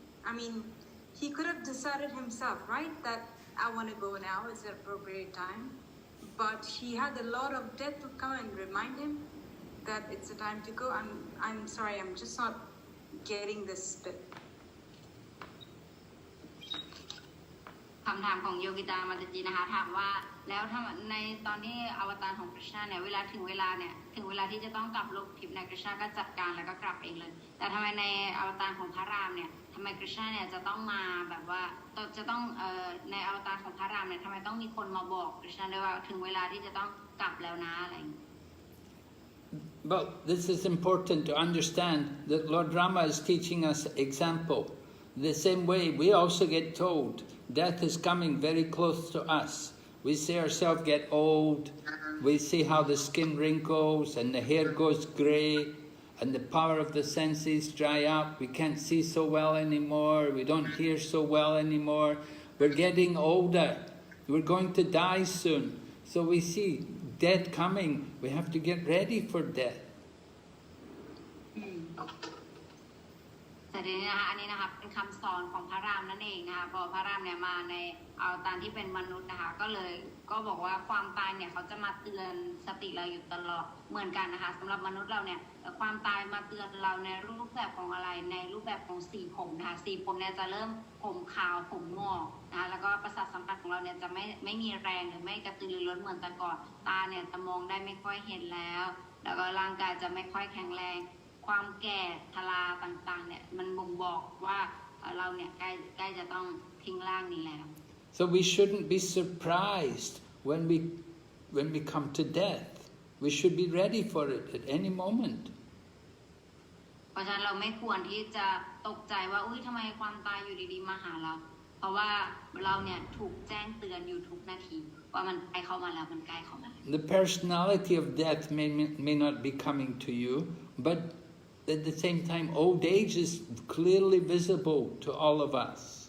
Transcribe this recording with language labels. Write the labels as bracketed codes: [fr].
[en] I mean, he could have decided himself, right, that I want to go now, it's the appropriate time. But he had the Lord of Death to come and remind him that it's the time to go. I'm sorry, I'm just not getting this bit. [th] คำถามของโยกิตามาตจีนะคะถามว่าแล้วถ้าในตอนที่อวตารของกฤษณาเนี่ยเวลาถึงเวลาที่จะต้องกลับโลกทิพย์เนี่ยกฤษณาก็จัดการแล้วก็กลับเองเลยแต่ทำไมในอวตารของพระรามเนี่ยทำไมกฤษณาเนี่ยจะต้องมาแบบว่าจะต้องในอวตารของพระรามเนี่ยทำไมต้องมีคนมาบอกกฤษณาด้วยว่าถึงเวลาที่จะต้องกลับแล้วนะอะไรอย่างนี้ [en] But this is important to understand that Lord Rama is teaching us example. The same way we also get told death is coming very close to us. We see ourselves get old, we see how the skin wrinkles and the hair goes grey and the power of the senses dry up. We can't see so well anymore, we don't hear so well anymore. We're getting older, we're going to die soon. So we see death coming, we have to get ready for death. [th] แต่ แต่ทีนี้นะคะอันนี้นะคะเป็นคำสอนของพระรามนั่นเองนะคะพอพระรามเนี่ยมาในเอาตามที่เป็นมนุษย์นะคะก็บอกว่าความตายเนี่ยเขาจะมาเตือนสติเราอยู่ตลอดเหมือนกันนะคะสำหรับมนุษย์เราเนี่ย ความตายมาเตือนเราในรูปแบบของอะไรในรูปแบบของสีผมนะคะสีผมเนี่ยจะเริ่มผมขาวผมงอกนะคะแล้วก็ประสาทสัมผัสของเราเนี่ยจะไม่มีแรงหรือไม่กระตือรือร้นเหมือนแต่ก่อนตาเนี่ยจะมองได้ไม่ค่อยเห็นแล้วก็ร่างกายจะไม่ค่อยแข็งแรงความแก่ชราต่างๆเนี่ยมันบ่งบอกว่าเราเนี่ยใกล้จะต้องทิ้งร่างนี้แล้ว [en] So we shouldn't be surprised when we come to death. We should be ready for it at any moment. เพราะฉะนั้นเราไม่ควรที่จะตกใจว่าทำไมความตายอยู่ดีๆมาหาเราเพราะว่าเราเนี่ยถูกแจ้งเตือนอยู่ทุกนาทีว่ามันใกล้เข้ามาแล้วมันใกล้เข้ามาแล้ว The personality of death may not be coming to you, but at the same time, old age is clearly visible to all of us.